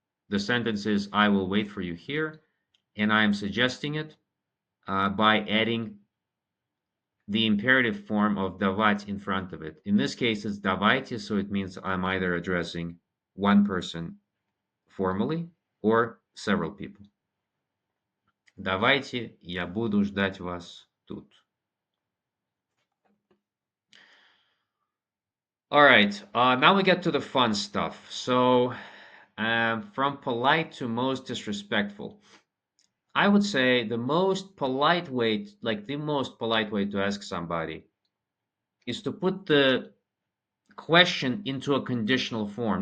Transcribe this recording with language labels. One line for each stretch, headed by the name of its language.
English: The sentence is, I will wait for you here, and I am suggesting it by adding the imperative form of давать in front of it. In this case, it's давайте, so it means I'm either addressing one person formally or several people.
Russian: Давайте, я буду ждать вас тут.
English: All right, now we get to the fun stuff. So, from polite to most disrespectful. I would say the most polite way, like the most polite way to ask somebody is to put the question into a conditional form.